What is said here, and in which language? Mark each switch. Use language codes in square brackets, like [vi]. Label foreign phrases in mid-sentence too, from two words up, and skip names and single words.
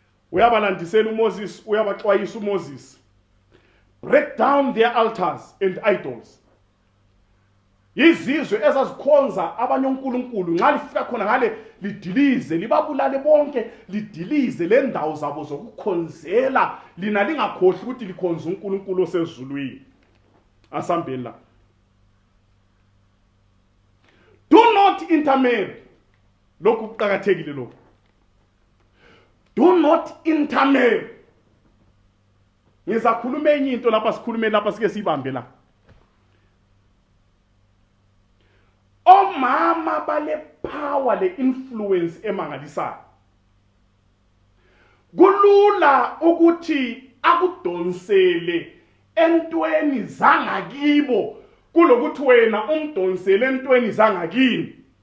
[nd] uyabalandisela uMoses, uyabaxwayisa uMoses. [en] Break down their altars and idols. [nd] Izizwe ezazikhonza abanye onkulunkulu nxa lifika khona ngale lidilize libabulale bonke, lidilize le ndawo zabo zokukhonzela, lina lingakhohlwa ukuthi likhonza uNkulunkulu osezulwini. Asambeni la. [en] Do not intermarry. [nd] Lokhu kuqakathekile lokhu. [en] Do not intermarry. [nd] Ngizakhuluma enye into lapha, sikhulume lapha sike sibambe la. Omama bale power, le influence emangalisayo. Kulula ukuthi akudonsele entweni zangakibo kulokuthi wena umdonsele entweni zangakini.